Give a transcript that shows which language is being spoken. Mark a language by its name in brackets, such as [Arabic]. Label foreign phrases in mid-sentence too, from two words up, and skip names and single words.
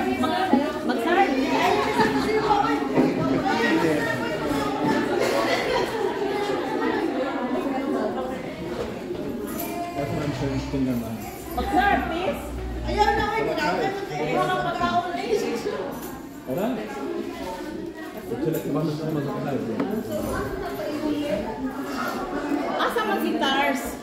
[Cebuano] Mag-serve? Mag-serve, please. Ayaw na kayo. Ayaw na pagkaon, please. [German] Oder? Wir machen das einmal so kalt. [Cebuano] Asa man si Tars?